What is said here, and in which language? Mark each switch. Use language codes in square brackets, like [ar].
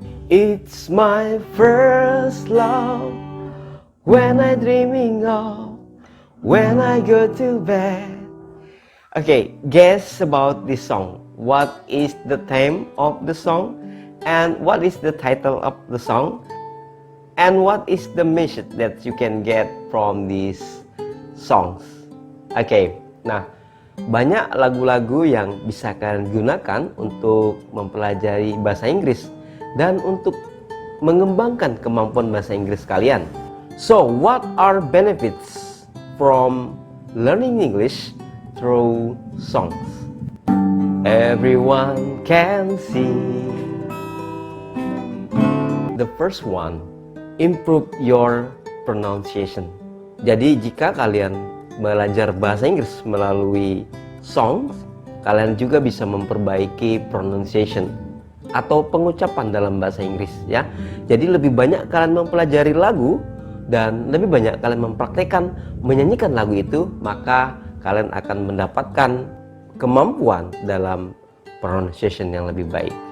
[en] It's my first love when I'm dreaming of when I go to bed. Okay, guess about this song. What is the theme of the song? And what is the title of the song? And what is the message that you can get from these songs? [id] Oke, nah banyak lagu-lagu yang bisa kalian gunakan untuk mempelajari bahasa Inggris dan untuk mengembangkan kemampuan bahasa Inggris kalian. [en] So, what are benefits from learning English through songs? Everyone can see. The first one, improve your pronunciation. [id] Jadi jika kalian belajar bahasa Inggris melalui songs, kalian juga bisa memperbaiki pronunciation atau pengucapan dalam bahasa Inggris ya. Jadi lebih banyak kalian mempelajari lagu dan lebih banyak kalian mempraktekkan menyanyikan lagu itu, maka kalian akan mendapatkan kemampuan dalam pronunciation yang lebih baik.